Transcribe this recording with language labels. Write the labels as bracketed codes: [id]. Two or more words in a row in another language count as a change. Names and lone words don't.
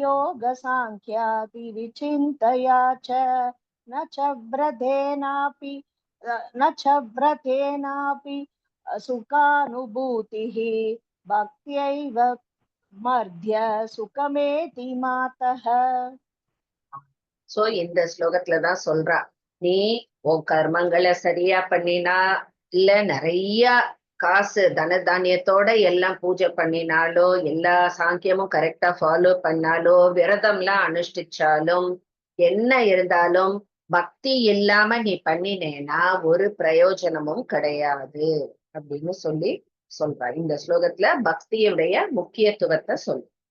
[sa] योगसाङ्ख्यादिविचिन्तया च न च व्रतेनापि सुखानुभूतिः भक्त्यैव मर्त्य सुखमेति मातः [ta] சோ இந்த ஸ்லோகத்துலதான் சொல்றா நீ உன் கர்மங்களை சரியா பண்ணினா இல்ல நிறைய காசு தன தானியத்தோட எல்லாம் பூஜை பண்ணினாலோ எல்லா சாங்கியமும் [en] correcta follow [ta] பண்ணாலோ விரதம்லாம் அனுஷ்டிச்சாலும் என்ன இருந்தாலும் பக்தி இல்லாம நீ பண்ணினேன்னா ஒரு பிரயோஜனமும் கிடையாது அப்படின்னு சொல்றா இந்த ஸ்லோகத்துல பக்தியுடைய முக்கியத்துவத்தை சொல்.